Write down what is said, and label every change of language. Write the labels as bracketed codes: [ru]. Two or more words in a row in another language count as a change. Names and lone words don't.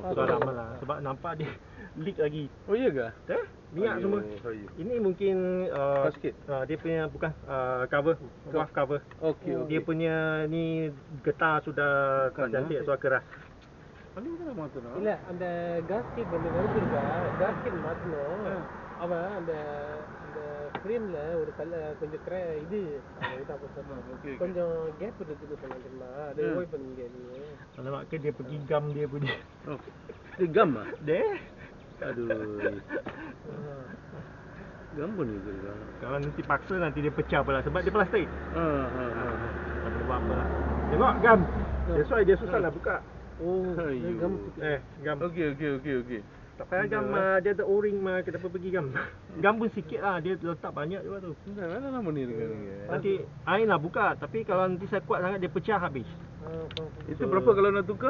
[ms] Sudah lama lah, sebab nampak dia leak lagi. Oh iya ke? Minyak Ayuh, semua. ayuh. Ini mungkin Gasket? dia punya bukan cover, [en] valve cover. [ms] Okey, okey. Dia punya ni getah sudah Bukan, cantik, sudah keras. Paling kan mata nak. [ta] இல்ல அந்த காஸ்கெட் வந்து வருதுல்ல காஸ்கெட் மாத்தணும் அவன் அந்த அந்த ஃப்ரேம்ல ஒரு கொஞ்சம் இது okey. கொஞ்சம் கேப் இருக்குன்னு சொன்னாங்க தெரியுமா அதை அவாய்ட் பண்ண முடியாது [ms] Alamak ke dia pergi gam dia punya. Oh. Dia gam ah? Deh. Aduh. Gam pun juga kan. Kalau nanti paksa nanti dia pecah pula sebab dia plastik. Tak boleh buat apa lah. Tengok gam. [en] That's why [ms] dia susah nak buka. oh Ayuh. gam Gam. Okey. Tak payah gam, dia ada o-ring mah, kenapa pergi gam? Gam pun sikit lah, dia letak banyak juga tu. Mana nama ni dengan ni? Nanti air lah buka, tapi kalau nanti saya kuat sangat dia pecah habis. Itu berapa kalau nak tukar?